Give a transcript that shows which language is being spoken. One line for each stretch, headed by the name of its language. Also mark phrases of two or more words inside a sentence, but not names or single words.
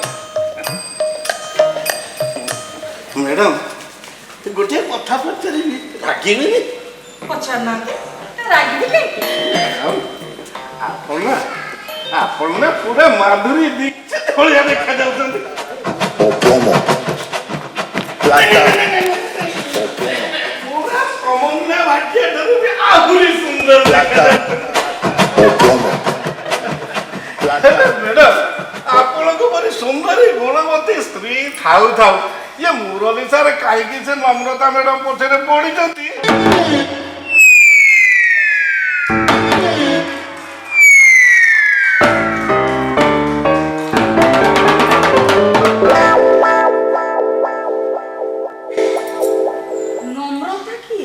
Odia: ମ୍ୟାଡ଼ାମ ଗୋଟିଏ କଥା ପଚାରିବି ରାଗିବେନି ପଚାରୁନାହାନ୍ତି ରାଗିବି କାହିଁକି ଆପଣ ନା ପୁରା ମାଧୁରୀ ଦୀକ୍ଷିତ ଭଳିଆ ଦେଖାଯାଉଛନ୍ତି
Spanish: O plomo. Plata o plomo.
Odia: ପୁରା ପ୍ରମନ୍ନା ଭାଗ୍ୟ ଠାରୁ ବି ଆହୁରି ସୁନ୍ଦର
Spanish: Plata
Odia: ଦେଖାଯାଉଛନ୍ତି
Spanish: o plomo. Plata.
Odia: ମ୍ୟାଡ଼ାମ ଆପଣଙ୍କ ପରି ସୁନ୍ଦରୀ ଗୁଣବତୀ ସ୍ତ୍ରୀ ଥାଉ ଥାଉ ଇଏ ମୁରଲୀ ସାର୍ କାହିଁକି ସେ ନମ୍ରତା ମ୍ୟାଡ଼ାମ ପଛରେ ପଡ଼ିଛନ୍ତି ନମ୍ରତା କିଏ